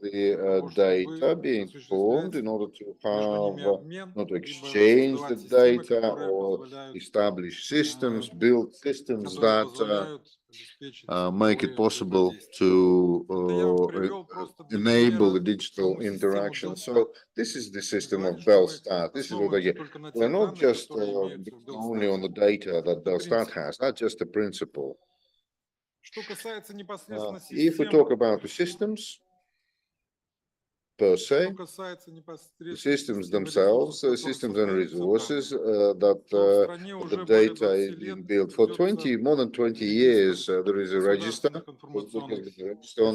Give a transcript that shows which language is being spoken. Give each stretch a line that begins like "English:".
English: the data being formed in order to
Russian: между ними
English: have,
Russian: обмен,
English: not to
Russian: либо
English: exchange the
Russian: создавать системы,
English: data
Russian: которые
English: or
Russian: позволяют,
English: establish systems, build systems
Russian: которые
English: that
Russian: позволяют обеспечить
English: make it possible
Russian: взаимодействие.
English: to
Russian: Это я вам привел просто для
English: enable the
Russian: примера
English: digital
Russian: саму систему
English: interaction.
Russian: Белстат.
English: So this is the
Russian: Не
English: system
Russian: говорите,
English: of
Russian: что мы
English: Bellstat. This is what I
Russian: основываемся
English: get.
Russian: только на
English: We're
Russian: тех
English: not
Russian: данных,
English: just
Russian: которые имеются в
English: only on the
Russian: Белстате.
English: data that
Russian: Это
English: Bellstat
Russian: принцип.
English: has. That's just a principle.
Russian: Что касается непосредственно
English: If we
Russian: систем,
English: talk about the systems per se,
Russian: что касается
English: the
Russian: непосредственно
English: systems
Russian: систем и
English: themselves,
Russian: ресурсов, в
English: systems
Russian: которых
English: and
Russian: создаются
English: resources
Russian: данные,
English: that
Russian: то в стране
English: the
Russian: уже более data 20
English: is
Russian: лет
English: being built for more than 20 years. There is a register,
Russian: государственных
English: there
Russian: информационных
English: has been a register on